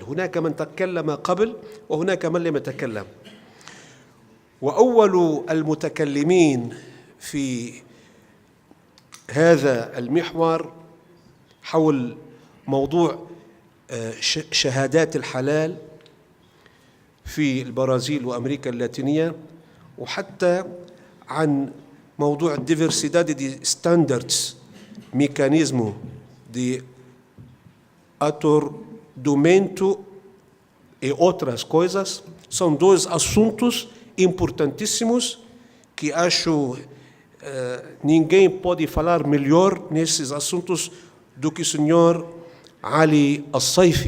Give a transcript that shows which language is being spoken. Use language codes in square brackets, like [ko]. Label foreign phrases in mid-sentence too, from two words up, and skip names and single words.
[ar] هناك من تكلم قبل وهناك من لم يتكلم، وأول المتكلمين في هذا المحور حول موضوع شهادات الحلال في البرازيل وأمريكا اللاتينية، وحتى عن موضوع [pt] diversidade de standards, mecanismo de aturdimento e outras coisas. São dois assuntos importantíssimos que acho ninguém pode falar melhor nesses assuntos do que o senhor Ali Al-Saifi.